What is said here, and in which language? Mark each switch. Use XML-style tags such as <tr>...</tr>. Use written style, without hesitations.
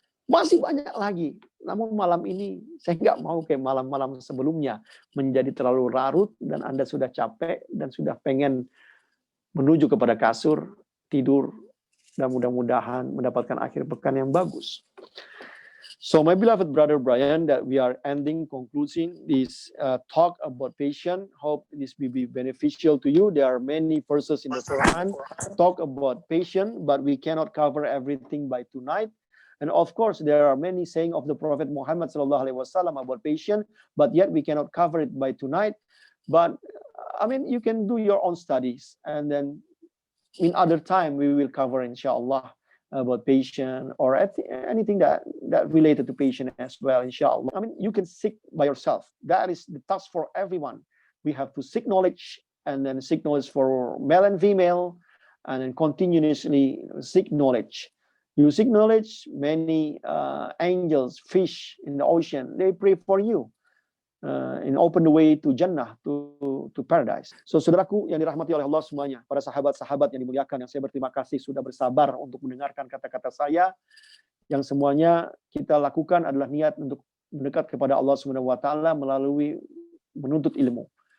<id>Masih banyak lagi. Namun malam ini saya nggak mau kayak malam-malam sebelumnya menjadi terlalu larut dan Anda sudah capek dan sudah pengen menuju kepada kasur, tidur, dan mudah-mudahan mendapatkan akhir pekan yang bagus.</id> <en>So my beloved brother Brian, that we are concluding this talk about patience. Hope this will be beneficial to you. There are many verses in the Quran talk about patience, but we cannot cover everything by tonight. And of course, there are many saying of the Prophet Muhammad SAW about patience, but yet we cannot cover it by tonight. But I mean, you can do your own studies, and then in other time we will cover, inshallah, about patience or anything that related to patience as well, inshallah. I mean, you can seek by yourself. That is the task for everyone. We have to seek knowledge, and then seek knowledge for male and female, and then continuously seek knowledge. You seek knowledge, many angels, fish in the ocean, they pray for you. And open the way to Jannah, to paradise.</en> <id>So saudaraku yang dirahmati oleh Allah semuanya, para sahabat-sahabat yang dimuliakan, yang saya berterima kasih sudah bersabar untuk mendengarkan kata-kata saya. Yang semuanya kita lakukan adalah niat untuk mendekat kepada Allah Subhanahu wa taala melalui menuntut ilmu.</id>